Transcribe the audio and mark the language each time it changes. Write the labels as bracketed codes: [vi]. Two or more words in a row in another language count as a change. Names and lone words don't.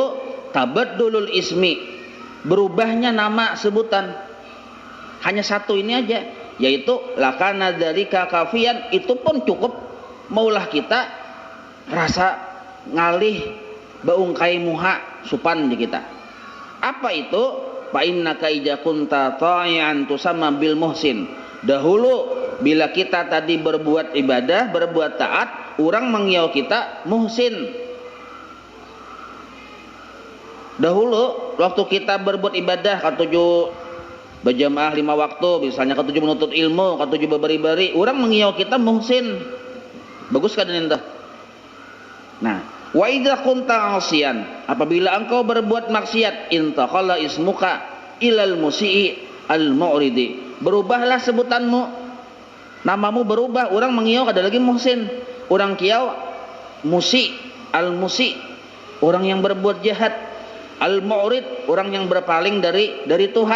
[ar] Tabaddulul ismi, [bjn] berubahnya nama sebutan. Hanya satu ini aja, yaitu [ar] lakana dzalika kafian, [bjn] itu pun cukup maulah kita rasa ngalih baungkai muha supan di kita. Apa itu? [ar] Fa innaka idza kunta ta'ian tusamma bil muhsin. [bjn] Dahulu bila kita tadi berbuat ibadah, berbuat taat, orang mengiau kita muhsin. Dahulu waktu kita berbuat ibadah, katuju berjamaah 5 waktu, misalnya katuju menuntut ilmu, katuju beri-beri, orang mengiau kita muhsin. Bagus kan ini? Nah, [ar] wa idza kunta 'asiyan, [bjn] apabila engkau berbuat maksiat, [ar] intaqala ismuka ilal musii al mu'ridi. [bjn] Berubahlah sebutanmu, namamu berubah, orang mengiau ada lagi muhsin, orang kiau musi, al musi, orang yang berbuat jahat, al mu'rid, orang yang berpaling dari Tuhan.